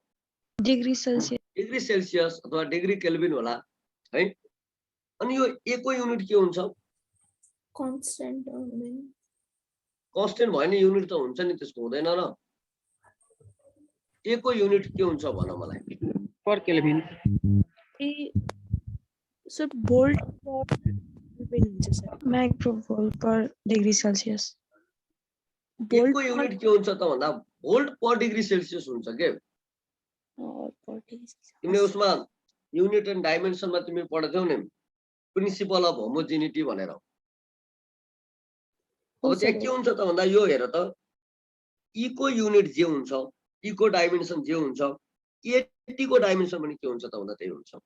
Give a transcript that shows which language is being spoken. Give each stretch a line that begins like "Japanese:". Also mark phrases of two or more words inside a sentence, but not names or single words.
English: Degree Celsius. degree Celsius
Nepali: अथवा
English: degree Kelvin
Nepali: होला है। अनि यो ए को युनिट के हुन्छ?
English: Constant.
Nepali: कन्स्टेन्ट भयो नि, युनिट त हुन्छ नि, त्यसको हुँदैन र। ए को युनिट के हुन्छ भन मलाई?
English: Per Kelvin. So volt per Kelvin हुन्छ sir. Microvolt per degree Celsius.
Nepali: ए को युनिट के हुन्छ त भन्दा
English: volt per degree Celsius
Nepali: हुन्छ के। तिमीले उसमा
English: unit and dimension
Nepali: तिमी पढ्थ्यौ नि,
English: principle of homogeneity
Nepali: भनेर। अब त्यहाँ के हुन्छ त भन्दा यो हेर त, ई को युनिट जे हुन्छ, ई को डाइमेन्सन जे हुन्छ, एटी को डाइमेन्सन पनि के हुन्छ त भन्दा त्यही हुन्छ।